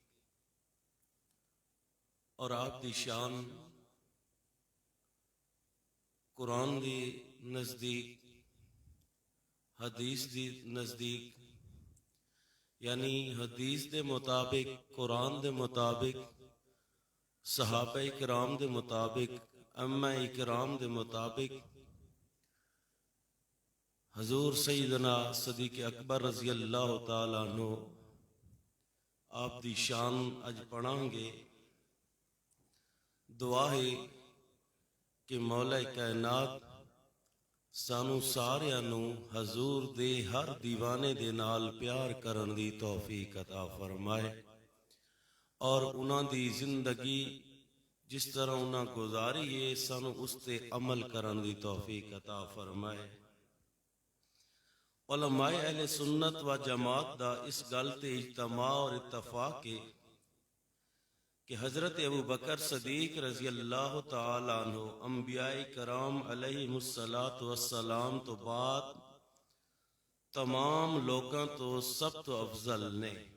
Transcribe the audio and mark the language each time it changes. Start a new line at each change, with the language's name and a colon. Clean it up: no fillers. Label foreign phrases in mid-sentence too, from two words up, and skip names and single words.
Punjabi: اور آپ دی شان قرآن دی نزدیک حدیث دی نزدیک، یعنی حدیث دے مطابق، قرآن دے مطابق، صحابہ کرام دے مطابق، ائمہ کرام دے مطابق حضور سیدنا صدیق اکبر
Arabic: رضی اللہ تعالیٰ عنہ
Punjabi: آپ دی شان اج پڑھاں گے. دعا ہے کہ مولا کائنات سانو ساریاں نو حضور دے ہر دیوانے دے نال پیار کرن دی توفیق عطا فرمائے اور انہاں دی زندگی جس طرح انہاں گزاری ہے سانو اس تے عمل کرن دی توفیق عطا فرمائے. علماء اہل سنت و جماعت دا اس گل تے اجتماع اور اتفاق ہے کہ حضرت ابو بکر صدیق
Arabic: رضی اللہ تعالیٰ عنہ
Punjabi: انبیاء کرام
Arabic: علیہم السلام
Punjabi: تو بعد تمام لوگاں تو سب تو افضل نے.